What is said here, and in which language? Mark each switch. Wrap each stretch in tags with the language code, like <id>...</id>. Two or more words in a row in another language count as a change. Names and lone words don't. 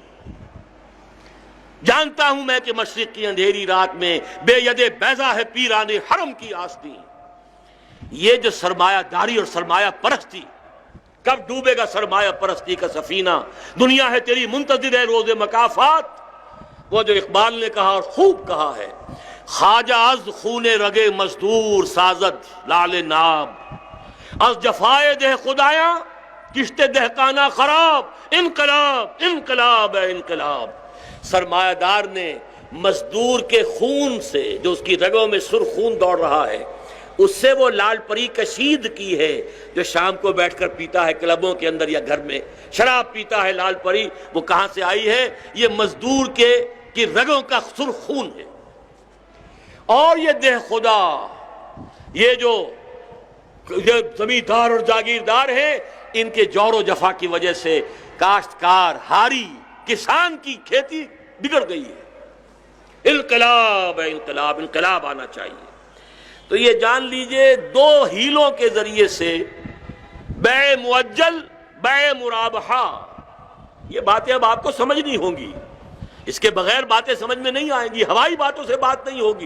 <ur>جانتا ہوں میں کہ مشرق کی اندھیری رات میں بے ید بیضا ہے پیران حرم کی آستین۔ یہ جو سرمایہ داری اور سرمایہ پرستی، کب ڈوبے گا سرمایہ پرستی کا سفینہ؟ دنیا ہے تیری منتظر ہے روز مکافات۔ وہ جو اقبال نے کہا اور خوب کہا ہے،</ur> <fa>خواجہ از خون رگے مزدور سازد لال ناب، از جفائے دہ خدایاں کشت دہقانہ خراب،</fa> <ur>انقلاب انقلاب ہے انقلاب۔ سرمایہ دار نے مزدور کے خون سے، جو اس کی رگوں میں سرخ خون دوڑ رہا ہے، اس سے وہ لال پری کشید کی ہے، جو شام کو بیٹھ کر پیتا ہے کلبوں کے اندر یا گھر میں شراب پیتا ہے لال پری، وہ کہاں سے آئی ہے؟ یہ مزدور کی رگوں کا سرخ خون ہے۔ اور یہ دہ خدا، یہ جو زمیندار اور جاگیردار ہیں، ان کے جور و جفا کی وجہ سے کاشتکار ہاری کسان کی کھیتی بگڑ گئی ہے۔ انقلاب ہے انقلاب، انقلاب آنا چاہیے۔ تو یہ جان لیجئے دو ہیلوں کے ذریعے سے بیع معجل، بیع مرابحہ، یہ باتیں اب آپ کو سمجھنی ہوں گی، اس کے بغیر باتیں سمجھ میں نہیں آئیں گی، ہوائی باتوں سے بات نہیں ہوگی۔</ur>